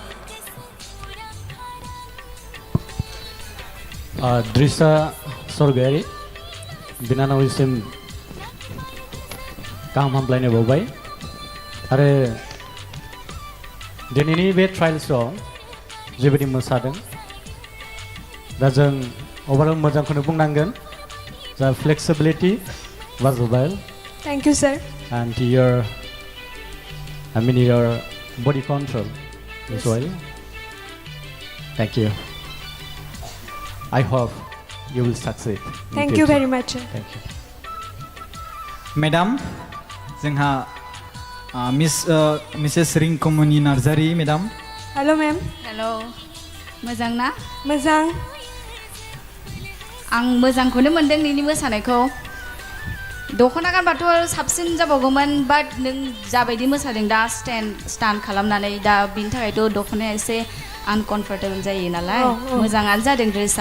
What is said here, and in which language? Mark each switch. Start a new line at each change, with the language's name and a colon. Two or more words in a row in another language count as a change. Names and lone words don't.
Bodo: द्रिसा स्वर्गियारि बिनानावनिसिम गाहाम हामलायनाय बावबाय आरो दिनैनि बे ट्रायल्सआव जेबायदि मोसादों दा जों अभारअल मोजांखौनो बुंनांगोन
English: the flexibility was well thank you sir and your body control as well. Thank you. I hope you will succeed. thank you very much sir Thank you.
Bodo: मेडाम जोंहा मिसेस रिंकुमनि नार्जारि मेडाम
English: hello ma'am
Bodo: हेल' मोजां ना मोजां आं मोजांखौनो मोनदों नोंनि मोसानायखौ दख'ना गानबाथ' साबसिन जाबावगौमोन बाट नों जाबायदि मोसादों दा स्टान्ड खालामनानै दा बिनि थाखायथ' दख'नाया एसे आनकमफर्टेबल जायो नालाय मोजाङानो जादों ड्रेसा